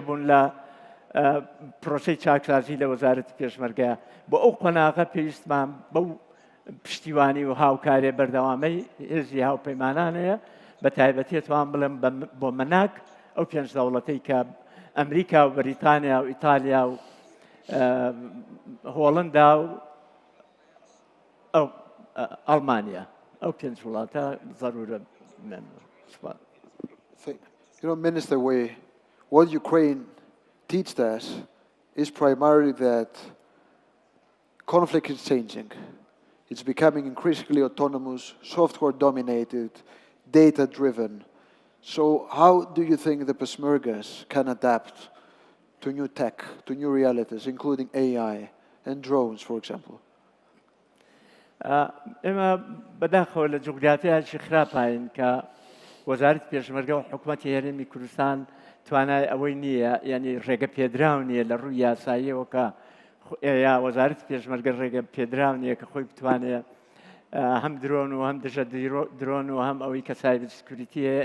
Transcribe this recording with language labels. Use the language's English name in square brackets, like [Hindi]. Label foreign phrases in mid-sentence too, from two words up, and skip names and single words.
[Central Kurdish] بوون لە پرۆسەی چاکسازی لە وەزارەتی پێشمەرگەیە بۆ ئەو قۆناغە پێویستمان بەو پشتیوانی و هاوکارێ بەردەوامەی هێزی هاوپەیمانانەیە بە تایبەتی توان بڵێم بۆ مەناگ ئەو 5 دەوڵەتەی کە ئەمریکا و بەریتانیا و ئیتالیا و هۆڵندا و ئەو ئەڵمانیا ئەو 5 وڵاتە ضرورە من [English] You know, Minister, what Ukraine teaches us is primarily that conflict is changing. It's becoming increasingly autonomous, software-dominated, data-driven. So how do you think the Peshmergas can adapt to new tech, to new realities, including AI and drones, for example? [Central Kurdish] ئێمە بەداخەوە لە جوگرافیایکی خراپین کە وەزارەتی پێشمەرگە و حکوومەتی هەرێمی کوردستان توانای ئەوەی نییە یعنی ڕێگە پێدراو نییە لە ڕووی یاساییەوە کە یا وەزارەتی پێشمەرگە ڕێگە پێدراو نییە کە خۆی بتوانێت هەم درۆن و هەم دژە درۆن و هەم ئەوەی کە [English] cyber security [Central Kurdish] هەیە